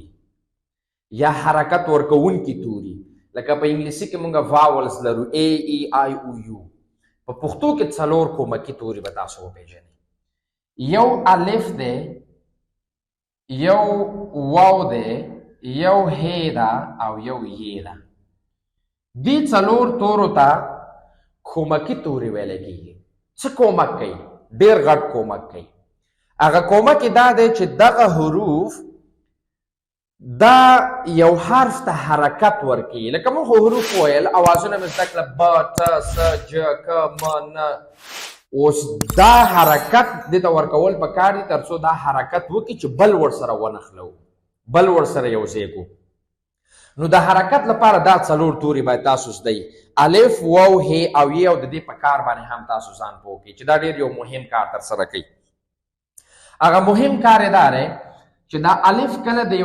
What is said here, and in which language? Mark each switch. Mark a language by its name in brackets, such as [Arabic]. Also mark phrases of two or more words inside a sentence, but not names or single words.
[Pashto] یا حرکت ورکوونکي توري لکه په انګلیسي کې موږ واولز لرو [English] a e i o u [Pashto] په پښتو کې څلور کومکی توري به تاسو وپېژنئ یو الف دی یو واو دی یو ه ده او یو ی ده دې څلور تورو ته کومکی توري ویل کېږي څه کومک کوي ډېر غټ کومک کوي هغه کومک دا دی چې دغه حروف دا یو حرف ته حرکت ورکوي لکه موږ حروف ویل اوازونه مې زده کړه ب ت س ج ک م ن اوس دا حرکت دې ته ورکول پکار دي تر څو دا حرکت وکړي چې بل ورسره ونښلو بل ورسره یو ځای کړو نو د حرکت لپاره دا څلور توري باید تاسو زده الف واو ه او ی او د دې په کار باندې هم تاسو ځان پوه کړئ چې دا ډېر یو مهم کار ترسره کوي هغه مهم کار یې دا دی چې دا الف کله د